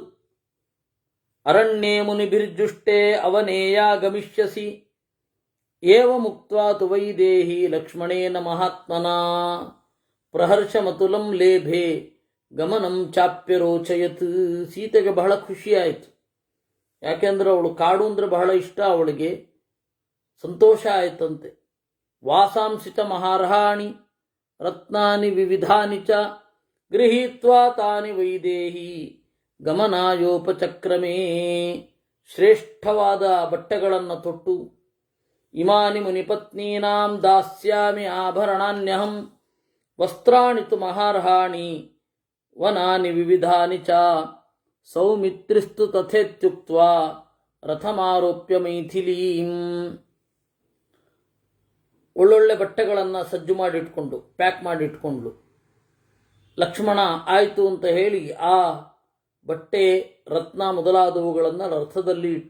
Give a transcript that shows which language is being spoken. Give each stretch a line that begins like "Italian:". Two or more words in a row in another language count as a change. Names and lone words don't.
Sanskrit: ಅರಣ್ಯೇ ಮುನಿಭಿರ್ಜುಷ್ಟೇ ಅವನೇಯ ಗಮಿಷ್ಯಸಿ ಏವ ಮುಕ್ತ್ವಾ ತು ವೈದೇಹಿ ಲಕ್ಷ್ಮಣೇನ ಮಹಾತ್ಮನಾ ಪ್ರಹರ್ಷಮತುಲಂ ಲೇಭೆ ಗಮನಂ ಚಾಪ್ಯರೋಚಯತ್.
Kannada: ಸೀತೆಗೆ ಬಹಳ ಖುಷಿಯಾಯಿತು. ಯಾಕೆಂದ್ರೆ ಅವಳು ಕಾಡು ಅಂದರೆ ಬಹಳ ಇಷ್ಟ, ಅವಳಿಗೆ ಸಂತೋಷ ಆಯ್ತಂತೆ.
Sanskrit: ವಾಸಾಂಸಿ ಚ ಮಹಾರ್ಹಾಣಿ ರತ್ನಾನಿ ವಿವಿಧಾನಿ ಚ ಗೃಹೀತ್ವಾ ತಾನಿ ವೈದೇಹಿ ಗಮನಾಯೋಪಚಕ್ರಮೇ.
Kannada: ಶ್ರೇಷ್ಠವಾದ ಬಟ್ಟೆಗಳನ್ನು ತೊಟ್ಟು,
Sanskrit: ಇಮಾನಿ ಮುನಿಪತ್ನೀನಾಂ ದಾಸ್ಯಾಮಿ ಆಭರಣಾನ್ಯಹಂ ವಸ್ತ್ರಾಣಿ ತು ಮಹಾರ್ಹಾಣಿ ವನಾನಿ ವಿವಿಧಾನಿ ಚ ಸೌಮಿತ್ರಿಸ್ತು ತಥೇತ್ಯುಕ್ತ್ವಾ ರಥಮಾರೋಪ್ಯ ಮೈಥಿಲೀಂ.
Kannada: ಒಳ್ಳೊಳ್ಳೆ ಬಟ್ಟೆಗಳನ್ನು ಸಜ್ಜು ಮಾಡಿಟ್ಕೊಂಡು, ಪ್ಯಾಕ್ ಮಾಡಿಟ್ಕೊಂಡ್ಲು. ಲಕ್ಷ್ಮಣ ಆಯಿತು ಅಂತ ಹೇಳಿ ಆ ಬಟ್ಟೆ, ರತ್ನ ಮೊದಲಾದವುಗಳನ್ನು ರಥದಲ್ಲಿ ಇಟ್ಟ.